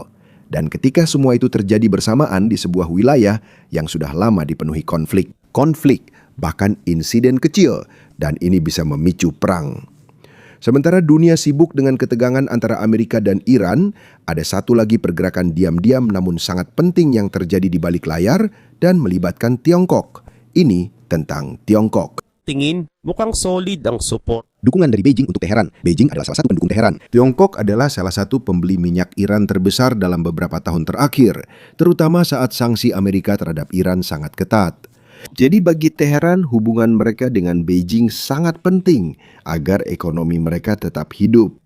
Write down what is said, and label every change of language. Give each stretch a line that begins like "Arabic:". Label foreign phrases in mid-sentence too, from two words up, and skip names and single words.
Indonesian: Dan ketika semua itu terjadi bersamaan di sebuah wilayah yang sudah lama dipenuhi konflik, bahkan insiden kecil, dan ini bisa memicu perang. Sementara dunia sibuk dengan ketegangan antara Amerika dan Iran, ada satu lagi pergerakan diam-diam namun sangat penting yang terjadi di balik layar dan melibatkan Tiongkok. Ini tentang Tiongkok.
Filipino: Tingin, mukhang solid ang support.
Indonesian: Dukungan dari Beijing untuk Teheran. Beijing adalah salah satu pendukung Teheran. Tiongkok adalah salah satu pembeli minyak Iran terbesar dalam beberapa tahun terakhir, terutama saat sanksi Amerika terhadap Iran sangat ketat. Jadi bagi Teheran, hubungan mereka dengan Beijing sangat penting agar ekonomi mereka tetap hidup.